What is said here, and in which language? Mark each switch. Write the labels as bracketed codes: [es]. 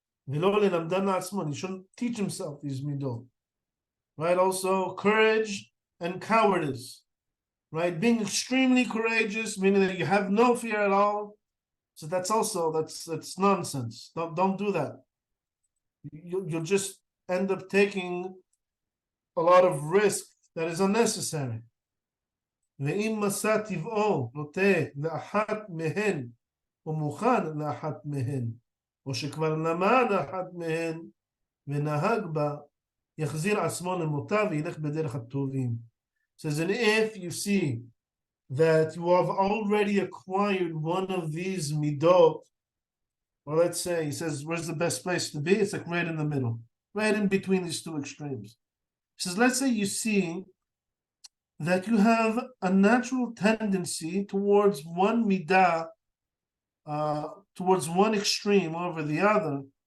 [he] Ve'lo le'lamdan la'atzman, [en] he shouldn't teach himself these midot. Right, also courage and cowardice, right? Being extremely courageous, meaning that you have no fear at all. So that's nonsense. Don't do that. You'll just end up taking a lot of risk that is unnecessary. [he] ואם מסע טבעו נוטה לאחת מהן ומוכן לאחת מהן, או שכבר למד אחת מהן ונהג בה, יחזיר עצמו למוטב וילך בדרך הטובים. [en] Says, and if you see that you have already acquired one of these midot, or let's say, he says, where's the best place to be? It's like right in the middle, right in between these two extremes. He says, let's say you see that you have a natural tendency towards one midah, towards one extreme over the other.